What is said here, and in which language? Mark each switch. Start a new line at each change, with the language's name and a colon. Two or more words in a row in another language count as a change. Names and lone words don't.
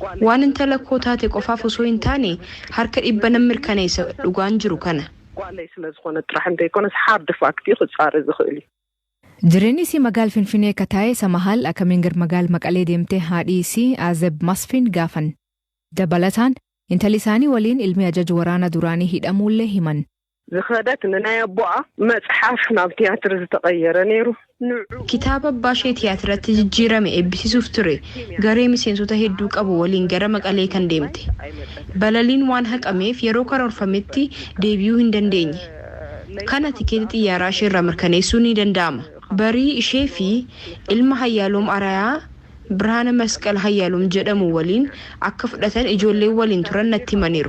Oromo: Waan intala koo taate qofaaf osoo hin taane harka 100 mirkaneessa dhugaan jiru kana. Jireenyi isii magaal Finfinnee akka taa'e Samahal akkamiin gara magaal Maqalee deemtee haadhi isii Azeb Masfin gaafan. Dabalataan intalli isaanii waliin ilmi ajaja waraana duraanii hidhamuullee himan.
Tigrinya: ዝኸደት ንናይ ኣቦኣ መጽሓፍ ናብ ቲያትር ዝተቐየረ ነይሩ
Oromo: kitaaba abbaa ishee tiyaatirratti jijjiirame eebbisiisuuf ture garee miseensota hedduu qabu waliin gara Maqalee kan deemte balaliin waan haqameef yeroo karoorfametti deebi'uu hin dandeenye kana tikeetii xiyyaaraa ishee irraa mirkaneessuu ni danda'ama barii ishee fi ilma Hayyaaloom Arayaa Birhaana Masqal Hayyaaloom jedhamu waliin akka fudhatan ijoollee waliin turan natti himaniiru.